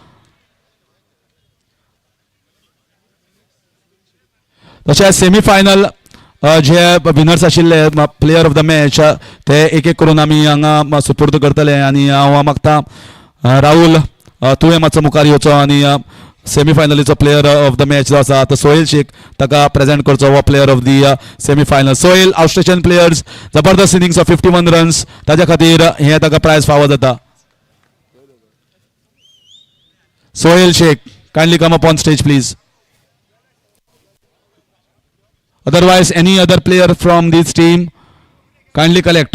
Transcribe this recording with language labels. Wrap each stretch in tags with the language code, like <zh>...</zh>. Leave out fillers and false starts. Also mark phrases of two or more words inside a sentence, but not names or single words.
<kok>तशेंच</kok> <en>semi final</en> <kok>जे विनर्स आशिल्ले</kok> <en>player of the match</en> <kok>ते एक करून आमी हांगा सुपूर्द करतले. आनी हांव मागता राहुल तुवें मातसो मुखार येवचो आनी सेमी फायनलीचो</kok> <en>player of the match</en> <kok>जो आसा तो सोहेल शेख ताका प्रेजेंट करचो हो</kok> <en>player of the semi final.</en> <kok>सोहेल</kok> <en>outstation players</en> <kok>जबरदस्त</kok> <en>innings of 51 runs</en> <kok>ताच्या खातीर हे ताका प्रायज फावो जाता.</kok> <en>सोहेल शेख kindly come up on stage please. Otherwise, any other player from this team, kindly collect.</en>